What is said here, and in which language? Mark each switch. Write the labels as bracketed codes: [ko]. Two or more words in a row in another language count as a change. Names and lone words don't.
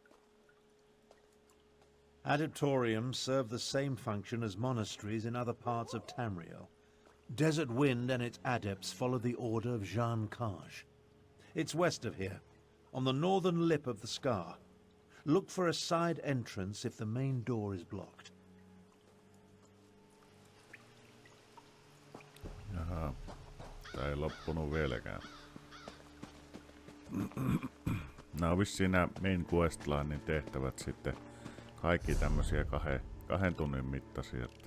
[en] Adeptoriums serve the same function as monasteries in other parts of Tamriel. Desert Wind and its adepts follow the order of Jean Kaj. It's west of here, on the northern lip of the scar. Look for a side entrance if the main door is blocked. [fi] Jaha. Tää ei loppunut vieläkään. Nää on vissiin nää [en] main questlinein [fi] tehtävät sitten kaikki tämmösiä 2 tunnin mittaisia.